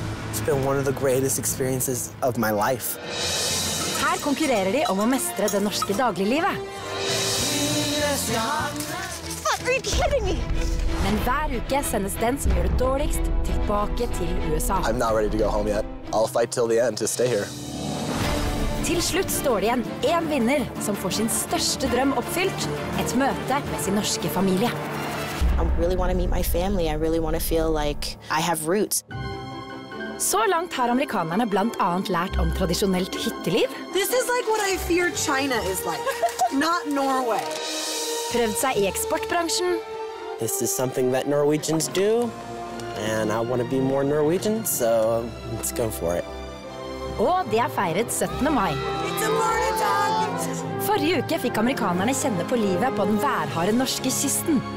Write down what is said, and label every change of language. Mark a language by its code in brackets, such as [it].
[en] It's been one of the greatest experiences of my life. [no] Her konkurrerer de om å mestre det norske dagliglivet. [en] Are you kidding me? [no] Men hver uke sendes den som gjør det dårligst tilbake til USA. [en] I'm not ready to go home yet. I'll fight till the end to stay here. [no] Til slutt står det igjen en vinner som får sin største drøm oppfylt, et møte med sin norske familie. [en] I really want to meet my family. I really want to feel like I have roots. [no] Så langt har amerikanerne blant annet lært om tradisjonelt hytteliv. [en] This is like what I fear China is like, not Norway. [no] Prøvd seg I eksportbransjen. [en] This is something that Norwegians do, and I want to be more Norwegian, so let's go for it. [no] Og de har feiret 17. mai. [en] It's a morning. [no] Forrige uke fikk amerikanerne kjenne på livet på den værharde norske kysten.